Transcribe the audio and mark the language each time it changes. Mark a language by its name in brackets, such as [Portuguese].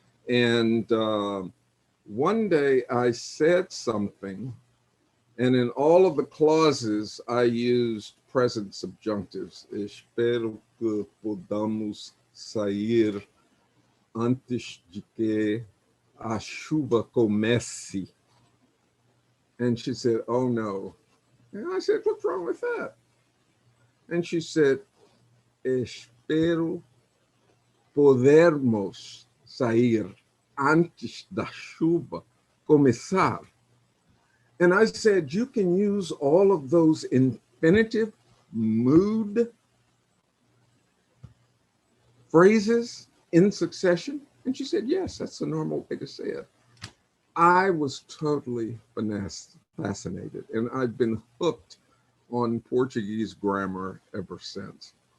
[English] And one day I said something, and in all of the clauses, I used present subjunctives. [Spanish] Espero que podamos sair antes de que a chuva comece. [English] And she said, oh no. And I said, what's wrong with that? And she said, [Portuguese] espero podermos sair antes da chuva começar. [English] And I said, you can use all of those infinitive mood phrases in succession? And she said, yes, that's the normal way to say it. I was totally fascinated, and I've been hooked on Portuguese grammar ever since.